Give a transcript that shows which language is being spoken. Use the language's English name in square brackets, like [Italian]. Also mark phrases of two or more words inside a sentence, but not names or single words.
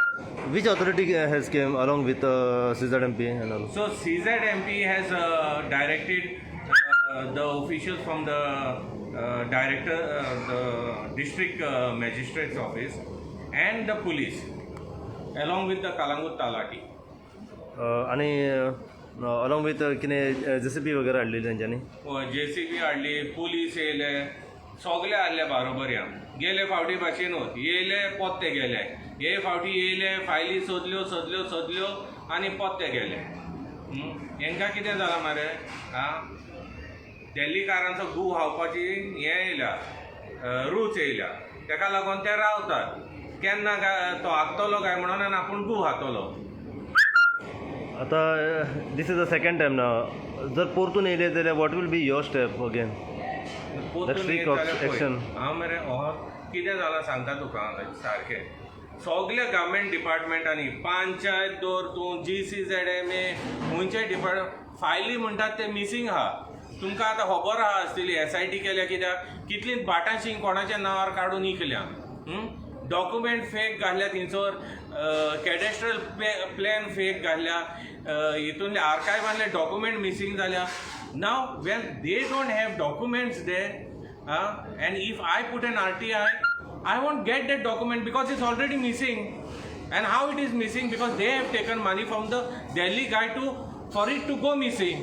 [English] Which authority has came along with CZMP and all? So CZMP has directed the officials from the the district magistrate's office and the police, along with the Kalangut Talati. [Konkani] आणि [English] along with [Konkani] किने JCB वगैरे हाडलेली तेंच्यांनी JCB हाडली, पुलीस येयले, सगळे हाडले बरोबर या. गेले फावटी भाशेनूच येयले पोत्ते गेले, हे फावटी येयले फायली सोदल्यो आनी पोत्ते गेले. हेंकां कितें जालां मरे, दिल्लीकारांचो गू खावपाची हे येयल्या, रूच येयल्या, तेका लागून ते रावतात. केन्ना तो हागतलो काय म्हणून आनी आपूण गू खातलो. आता [English] this is the second time ना. [Konkani] जर परतून येयले जाल्यार [English] what will be your step again? [Konkani] हांव मरे कितें जालां सांगता तुका सारकें. सगळे [English] government departments [Konkani] पंचायत दवर तूं GCZMA खंयचे डिपार्टमेंट फायली म्हणटात ते मिसींग आहा. तुमकां आतां खबर आहा आसतली SIT केल्या कित्याक कितलींच बाटाशीं कोणाच्या नांवार काडून इकल्या. [English] document fake [Konkani] घातल्या थिंचोर, [English] cadastral plan fake [Konkani] घातल्या, हितूंतले आर्कायवांतले डॉक्युमेंट मिसींग जाल्या. [English] now when they don't have documents there and if I put an RTI, I won't get that document because it's already missing. And how it is missing? Because they have taken money from the Delhi guy for it to go missing.